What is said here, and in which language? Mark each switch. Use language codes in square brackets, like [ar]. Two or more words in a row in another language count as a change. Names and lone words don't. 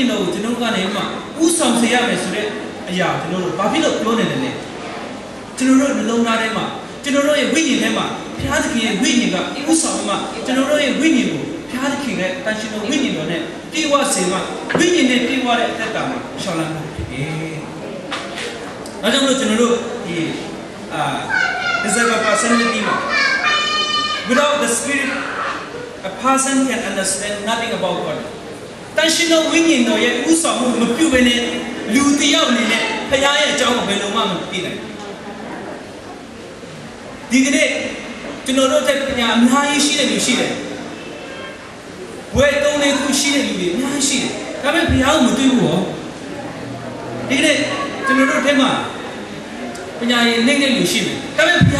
[my] ဉ်တော်ကိုကျွန်တော်တို့ကနေမှဥဆောင်စေရမယ်ဆိုတဲ့အရာကျွန်တော်တို့ဘာဖြစ်လို့ပြောနေတယ်လဲကျွန်တော်တို့နှလုံးသားထဲမှာကျွန်တော်တို့ရဲ့ဝိညာဉ်ထဲ မှာဘုရားသခင်ရဲ့ဝိညာဉ်ကဥဆောင်မှကျွန်တော်တို့ရဲ့ဝိညာဉ်ကိုဘုရားသခင်ရဲ့တန်ရှင်သောဝိညာဉ်တော်နဲ့ပြည့်ဝစေမှဝိညာဉ်နဲ့ပြည့်ဝတဲ့အသက်တာမှာရှောင်လန်းမှုဖြစ်တယ်။ဒါကြောင့်မို့ကျွန်တော်တို့ဒီ [en] disciple personality [my] မှာ [en] without the spirit a person can understand nothing about God [my] တန်ရှင်သောဝိညာဉ်တော်ရဲ့ဥဆောင်မှုမပြုဘဲနဲ့လူတယောက်အနေနဲ့ဖခင်ရဲ့အကြောင်းကိုဘယ်လိုမှမသိနိုင် ဒီကနေ့ကျွန်တော်တို့တဲ့ပညာအများကြီးရှိတဲ့လူရှိတယ်ဘွယ်သုံးလေးခုရှိတဲ့လူတွေအများကြီးရှိတယ်ဒါပေမဲ့ဘုရားကိုမတွေ့ဘူးဟောဒီကနေ့ကျွန်တော်တို့ထဲမှာပညာရည်နေတဲ့လူရှိတယ်ဒါပေမဲ့ဘု